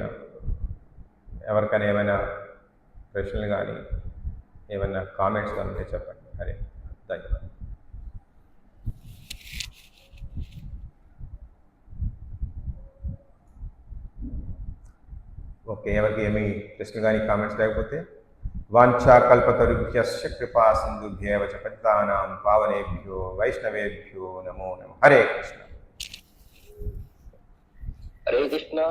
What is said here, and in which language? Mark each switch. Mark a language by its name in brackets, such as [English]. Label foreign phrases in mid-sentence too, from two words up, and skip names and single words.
[Telugu] ఎవరికైనా ఏమైనా ప్రశ్నలు కానీ ఏమైనా కామెంట్స్ కానీ ఉంటే చెప్పండి. హరే, ధన్యవాదాలు. ఓకే, ఎవరికి ఏమి ప్రశ్నలు కానీ కామెంట్స్ లేకపోతే [Sanskrit] వాంఛా కల్పతరుభ్యశ్చ కృపా సింధుభ్యేవ చ పతితానాం పావనేభ్యో వైష్ణవేభ్యో నమో నమః. హరే కృష్ణ, హరే కృష్ణ.